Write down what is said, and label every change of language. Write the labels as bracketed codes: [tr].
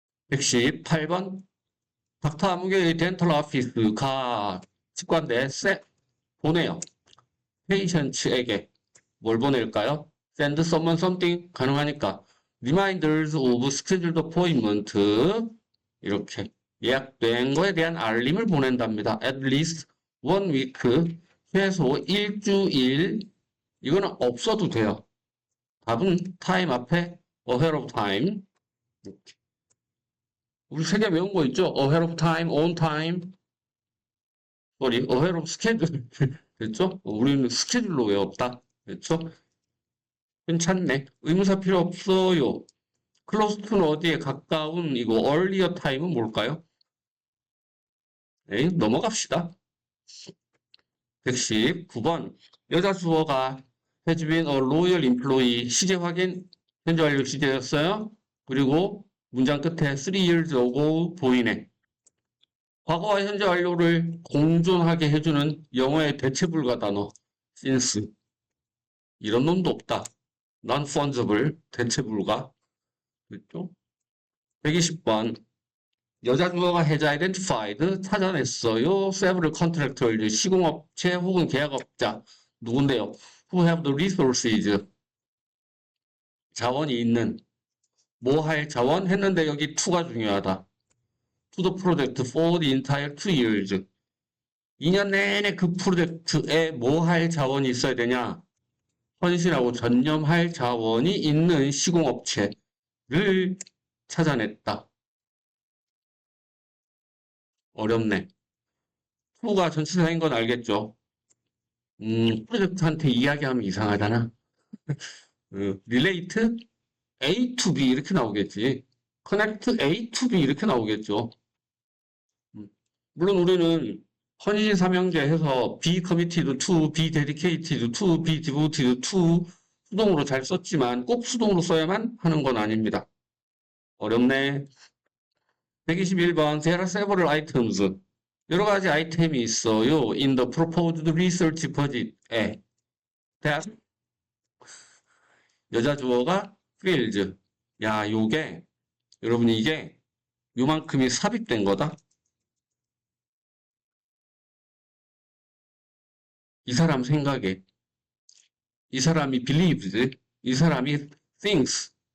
[ko] 118번. 닥터 아무개의 덴탈 오피스가 치과인데 보내요. 페이션츠에게 뭘 보낼까요? [en] send someone something [ko] 가능하니까 [en] reminders of scheduled appointment [ko] 이렇게 예약된 거에 대한 알림을 보낸답니다. [en] at least one week [ko] 최소 일주일. 이거는 없어도 돼요. 답은 time 앞에 [en] ahead of time. [ko] 이렇게. 우리 세 개 외운 거 있죠? [en] ahead of time, on time. ahead of schedule. 됐죠? [ko] 우리는 스케줄로 외웠다. 됐죠? 괜찮네. 의무사 필요 없어요. close to는 어디에 가까운 이거 earlier time은 뭘까요? 에이, 넘어갑시다. 119번. 여자 주어가 [en] has been a loyal employee. [ko] 시제 확인. 현재 완료 시제였어요. 그리고 문장 끝에 3 years ago 보이네. 과거와 현재 완료를 공존하게 해주는 영어의 대체불가 단어 since. 이런 놈도 없다. non-fungible 대체불가. 그렇죠? 120번. 여자 주어가 [en] has identified [ko] 찾아냈어요. [en] several contractors [ko] 시공업체 혹은 계약업자 누군데요? [en] who have the resources [ko] 자원이 있는 뭐 할 자원 했는데 여기 to가 중요하다. [en] to the project for the entire 2 years [ko] 2년 내내 그 프로젝트에 뭐 할 자원이 있어야 되냐? 헌신하고 전념할 자원이 있는 시공업체를 찾아냈다. 어렵네. to가 전치사인 건 알겠죠? 프로젝트한테 이야기하면 이상하잖아. [en] relate A to B 이렇게 나오겠지. connect A to B 이렇게 나오겠죠. [ko] 물론 우리는 헌신 삼형제 해서 [en] be committed to, be dedicated to, be devoted to [ko] 수동으로 잘 썼지만 꼭 수동으로 써야만 하는 건 아닙니다. 어렵네. [en] 121번 There are several items. [ko] 여러 가지 아이템이 있어요. [en] In the proposed research budget에. [ko] that 여자 주어가 fills. 야, 요게 여러분 이게 요만큼이 삽입된 거다. 이 사람 생각에, 이 사람이 believes, 이 사람이 thinks.